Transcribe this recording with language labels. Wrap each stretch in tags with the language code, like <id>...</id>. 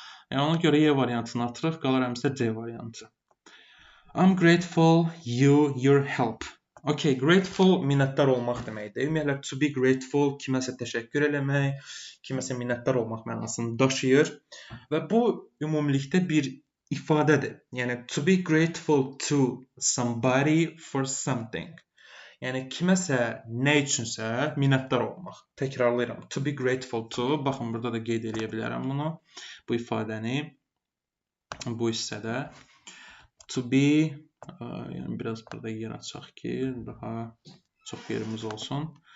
<az>Yəni ona görə Y variantını atırıq, qalır əlimizdə C variantı.</az> <en>I'm grateful your help.</en> <az>Okay, grateful minnətdar olmaq deməkdir. Ümumiyyətlə to be grateful kiməsə təşəkkür eləmək, kiməsə minnətdar olmaq mənasını daşıyır və bu ümumilikdə bir ifadədir. Yəni</az> <en>to be grateful to somebody for something.</en> <az>Yəni kiməsə nə üçünsə minnətdar olmaq. Təkrarlayıram.</az> <en>To be grateful to.</en> <az>Baxın burada da qeyd edə bilərəm bunu. Bu ifadəni bu hissədə. To be yəni biraz burada yer açaq ki, daha çox yerimiz olsun.</az>